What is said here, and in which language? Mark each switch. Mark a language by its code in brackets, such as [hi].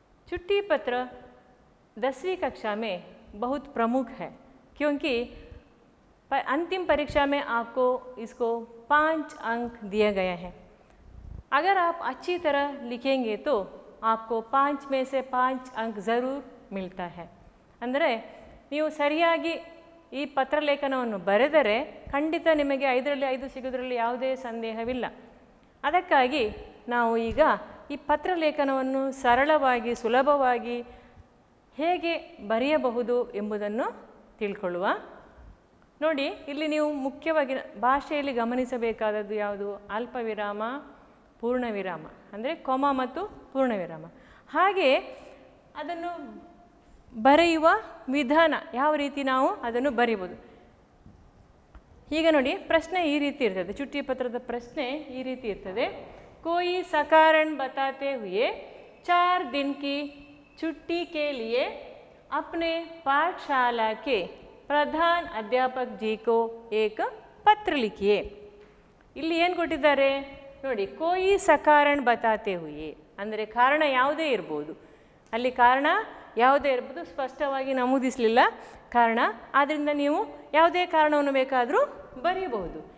[hi] चिट्ठी पत्र 10वीं कक्षा में बहुत प्रमुख है, क्योंकि अंतिम परीक्षा में आपको इसको 5 अंक दिए गए हैं। अगर आप अच्छी तरह लिखेंगे तो आपको 5 में से 5 अंक ज़रूर मिलता है। [kn] ಅಂದರೆ ನೀವು ಸರಿಯಾಗಿ ಈ ಪತ್ರಲೇಖನವನ್ನು ಬರೆದರೆ ಖಂಡಿತ ನಿಮಗೆ 5ರಲ್ಲಿ 5 ಸಿಗೋದ್ರಲ್ಲಿ ಯಾವುದೇ ಸಂದೇಹವಿಲ್ಲ. ಅದಕ್ಕಾಗಿ ನಾವು ಈಗ ಈ ಪತ್ರಲೇಖನವನ್ನು ಸರಳವಾಗಿ ಸುಲಭವಾಗಿ ಹೇಗೆ ಬರೆಯಬಹುದು ಎಂಬುದನ್ನು ತಿಳ್ಕೊಳ್ಳುವ. ನೋಡಿ, ಇಲ್ಲಿ ನೀವು ಮುಖ್ಯವಾಗಿ ಭಾಷೆಯಲ್ಲಿ ಗಮನಿಸಬೇಕಾದದ್ದು ಯಾವುದು? ಅಲ್ಪ ವಿರಾಮ, ಪೂರ್ಣ ವಿರಾಮ, ಅಂದರೆ ಕೊಮ ಮತ್ತು ಪೂರ್ಣ ವಿರಾಮ. ಹಾಗೆ ಅದನ್ನು ಬರೆಯುವ ವಿಧಾನ ಯಾವ ರೀತಿ ನಾವು ಅದನ್ನು ಬರೆಯಬಹುದು. ಈಗ ನೋಡಿ, ಪ್ರಶ್ನೆ ಈ ರೀತಿ ಇರ್ತದೆ. ಚಿಟ್ಟಿ ಪತ್ರದ ಪ್ರಶ್ನೆ ಈ ರೀತಿ ಇರ್ತದೆ. [hi] कोई सकारण बताते हुए 4 दिन की छुट्टी के लिए अपने पाठशाला के प्रधान अध्यापक जी को एक पत्र लिखिए. [kn] ಇಲ್ಲಿ ಏನು ಕೊಟ್ಟಿದ್ದಾರೆ ನೋಡಿ, [hi] कोई सकारण बताते हुए [kn] ಅಂದರೆ ಕಾರಣ ಯಾವುದೇ ಇರ್ಬೋದು. ಅಲ್ಲಿ ಕಾರಣ ಯಾವುದೇ ಇರ್ಬೋದು, ಸ್ಪಷ್ಟವಾಗಿ ನಮೂದಿಸಲಿಲ್ಲ ಕಾರಣ. ಆದ್ದರಿಂದ ನೀವು ಯಾವುದೇ ಕಾರಣವನ್ನು ಬೇಕಾದರೂ ಬರೆಯಬಹುದು.